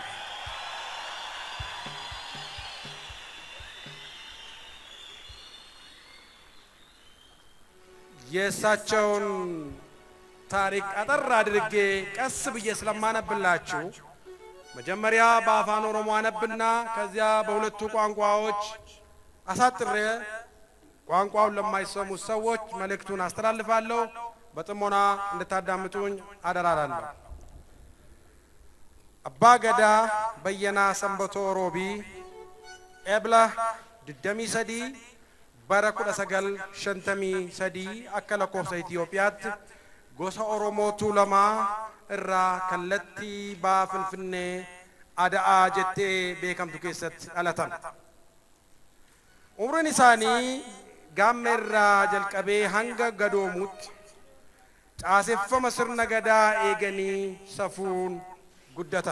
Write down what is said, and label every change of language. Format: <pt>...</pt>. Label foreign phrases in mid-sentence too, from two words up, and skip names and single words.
<am>የእሳቸውን ታሪክ አጠር አድርጌ ቀስ ብዬ ስለማነብላችሁ መጀመሪያ በአፋን ኦሮሞ አነብና ከዚያ በሁለቱ ቋንቋዎች አሳጥሬ ቋንቋውን ለማይሰሙ ሰዎች መልእክቱን አስተላልፋለሁ። በጥሞና እንድታዳምጡኝ አደራላለሁ።</am> <om>አባ ገዳ በየና ሰንበቶ ሮቢ ኤብላ ድደሚ ሰዲ bara 1953 akka lakkoofsa Itoophiyaatti gosa Oromoo Tuulamaa irraa kallattii ba'aa Finfinnee Ada'aa jettee beekamtu keessatti dhalatan. Umriin isaanii gaamma irraa jalqabee hanga gadoomutti caaseffama sirna gadaa eeganii safuun guddatan.</om>